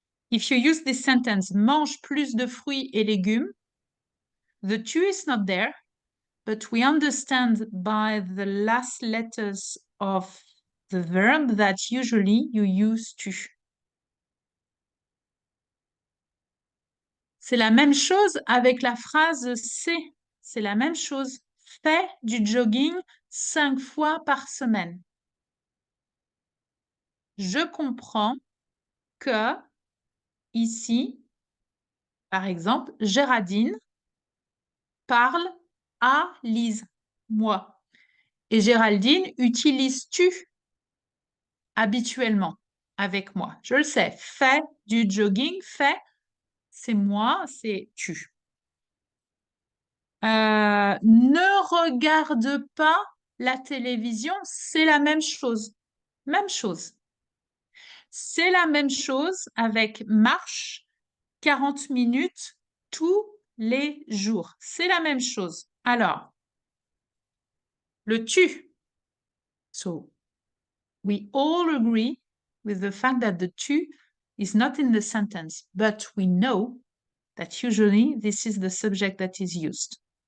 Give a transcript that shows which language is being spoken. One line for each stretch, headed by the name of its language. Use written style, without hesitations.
English: If you use this sentence,
French: mange plus de fruits et légumes,
English: the tu is not there, but we understand by the last letters of the verb that usually you use tu.
French: C'est la même chose avec la phrase C. C'est la même chose. Fais du jogging 5 fois par semaine. Je comprends que ici, par exemple, Géraldine parle à Lise, moi. Et Géraldine utilise tu habituellement avec moi. Je le sais. Fais du jogging, fais, c'est moi, c'est tu. Ne regarde pas la télévision, c'est la même chose. Même chose. C'est la même chose avec marche 40 minutes tous les jours. C'est la même chose. Alors, le tu.
English: So, we all agree with the fact that the tu is not in the sentence, but we know that usually this is the subject that is used.